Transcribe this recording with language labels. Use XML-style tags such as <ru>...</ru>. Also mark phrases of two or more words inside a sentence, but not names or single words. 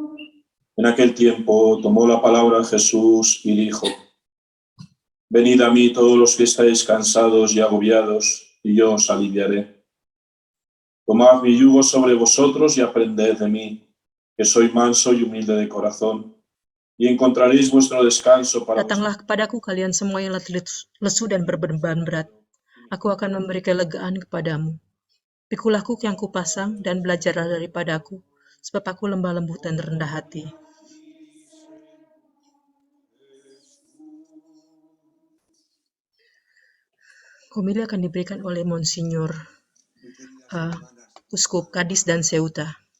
<es>En aquel tiempo tomó la palabra Jesús y dijo: Venid a mí todos los que estáis cansados y agobiados, y yo os aliviaré. Tomad mi yugo sobre vosotros y aprended de mí, que soy manso y humilde de corazón, y encontraréis vuestro descanso para</es> <id>Datanglah kepadaku kalian semua yang letih lesu dan berbeban berat. Aku akan memberi kelegaan kepadamu. Pikulah kuk yang kupasang dan belajarlah daripadaku, sebab aku lembah lembut dan rendah hati. Homili akan diberikan oleh Monsinyur Uskup Cadiz dan Ceuta.</id>